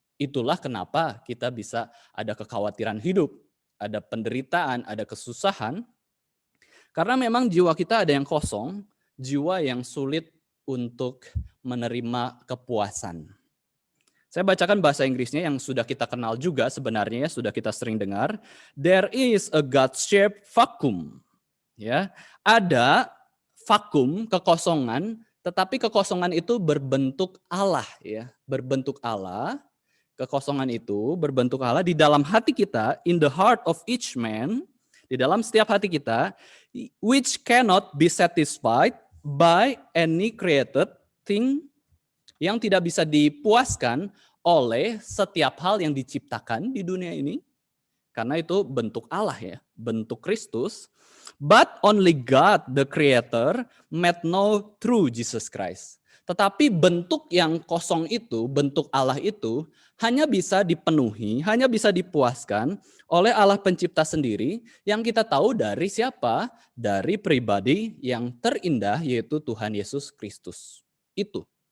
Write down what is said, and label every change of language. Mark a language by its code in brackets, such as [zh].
[id] Itulah kenapa kita bisa ada kekhawatiran hidup, ada penderitaan, ada kesusahan. Karena memang jiwa kita ada yang kosong, jiwa yang sulit untuk menerima kepuasan. Saya bacakan bahasa Inggrisnya yang sudah kita kenal juga sebenarnya, sudah kita sering dengar. [en] There is a God-shaped vacuum. [id] Ya, ada vakum, kekosongan, tetapi kekosongan itu berbentuk Allah ya, berbentuk Allah. Kekosongan itu berbentuk Allah di dalam hati kita, [en] in the heart of each man, [id] di dalam setiap hati kita, [en] which cannot be satisfied by any created thing, [id] yang tidak bisa dipuaskan oleh setiap hal yang diciptakan di dunia ini. Karena itu bentuk Allah ya, bentuk Kristus. [en] But only God, the Creator, made known through Jesus Christ. [id] Tetapi bentuk yang kosong itu, bentuk Allah itu, hanya bisa dipenuhi, hanya bisa dipuaskan oleh Allah pencipta sendiri, yang kita tahu dari siapa? Dari pribadi yang terindah, yaitu Tuhan Yesus Kristus. Itu.